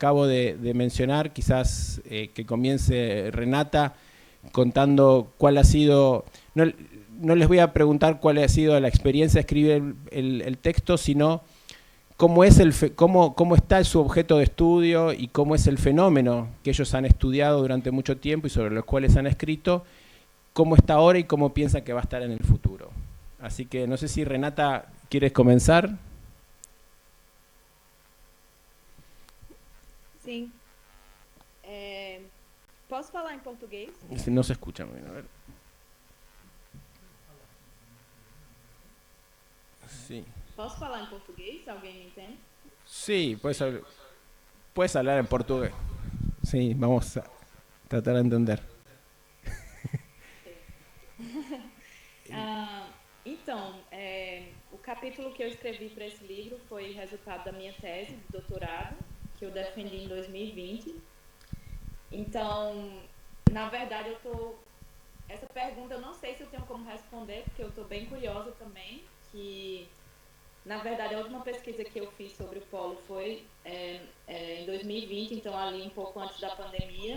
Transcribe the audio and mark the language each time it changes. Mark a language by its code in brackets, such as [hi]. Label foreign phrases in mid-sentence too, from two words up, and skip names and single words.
[es] acabo de mencionar, quizás que comience Renata contando cuál ha sido, no les voy a preguntar cuál ha sido la experiencia de escribir el texto, sino cómo está su objeto de estudio y cómo es el fenómeno que ellos han estudiado durante mucho tiempo y sobre los cuales han escrito, cómo está ahora y cómo piensan que va a estar en el futuro. Así que no sé si Renata, ¿quieres comenzar? [pt] Sim. Posso falar em português? [es] No se escucha muy bien, a ver. Sí. [pt] Posso falar em português? Alguém me entende? [es] Sí, puedes hablar en portugués. Sí, vamos a tratar de entender. [pt] Então, o capítulo que eu escrevi para esse livro foi resultado da minha tese de doutorado, que eu defendi em 2020. Então, na verdade, essa pergunta eu não sei se eu tenho como responder, porque eu estou bem curiosa também, que, na verdade, a última pesquisa que eu fiz sobre o polo foi em 2020, então ali um pouco antes da pandemia.